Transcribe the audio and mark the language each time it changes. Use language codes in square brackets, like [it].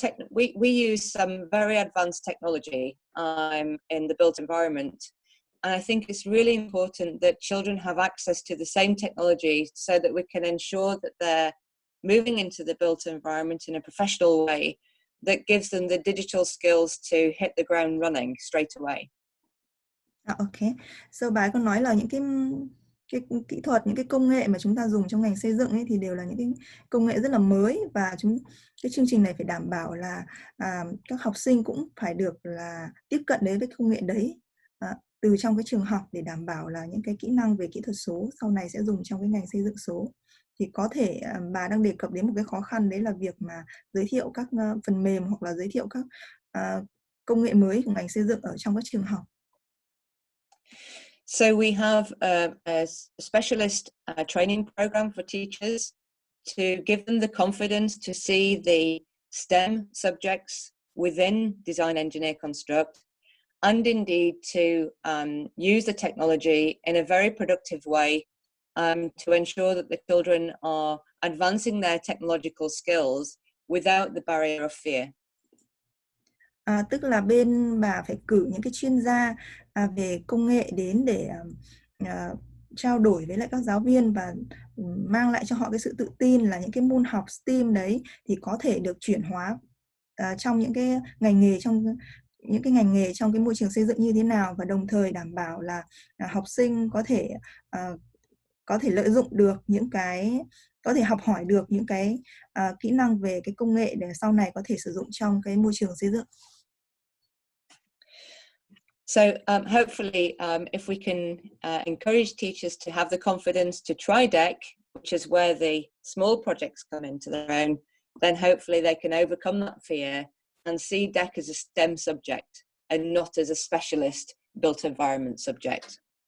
[en] We use some very advanced technology in the built environment. And I think it's really important that children have access to the same technology so that we can ensure that they're moving into the built environment in a professional way that gives them the digital skills to hit the ground running straight away. Okay. [vi] So bà có nói là những cái kỹ thuật, những cái công nghệ mà chúng ta dùng trong ngành xây dựng ấy thì đều là những cái công nghệ rất là mới, và cái chương trình này phải đảm bảo là các học sinh cũng phải được là tiếp cận đến với công nghệ đấy từ trong cái trường học, để đảm bảo là những cái kỹ năng về kỹ thuật số sau này sẽ dùng trong cái ngành xây dựng số. Thì có thể bà đang đề cập đến một cái khó khăn, đấy là việc mà giới thiệu các phần mềm hoặc là giới thiệu các công nghệ mới của ngành xây dựng ở trong các trường học. [en] So we have a specialist training program for teachers to give them the confidence to see the STEM subjects within design, engineer, construct, and indeed to use the technology in a very productive way to ensure that the children are advancing their technological skills without the barrier of fear. [vi] Tức là bên bà phải cử những cái chuyên gia về công nghệ đến để trao đổi với lại các giáo viên và mang lại cho họ cái sự tự tin là những cái môn học STEAM đấy thì có thể được chuyển hóa trong những cái ngành nghề trong cái môi trường xây dựng như thế nào, và đồng thời đảm bảo là học sinh có thể lợi dụng được có thể học hỏi được những cái kỹ năng về cái công nghệ để sau này có thể sử dụng trong cái môi trường xây dựng. [en] So hopefully, if we can encourage teachers to have the confidence to try DEC, which is where the small projects come into their own, then hopefully they can overcome that fear and see DEC as a STEM subject and not as a specialist built environment subject.